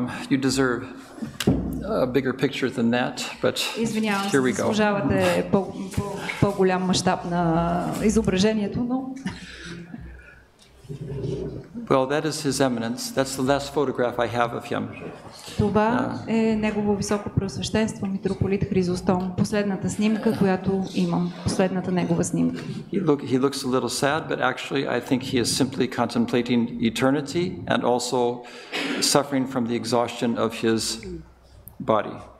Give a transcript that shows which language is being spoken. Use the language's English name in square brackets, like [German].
[English] You deserve a bigger picture than that, but here we go. [Bulgarian] Заслужавате по-голям мащаб на изображението, но [English] Well, that is His Eminence. That's the last photograph I have of him. [Bulgarian] Това е Негово Високопреосвещенство митрополит Хризостом. Последната снимка, която имам. Последната негова снимка. [English] He looks a little sad, but actually I think he is simply contemplating eternity and also suffering from the exhaustion of his body.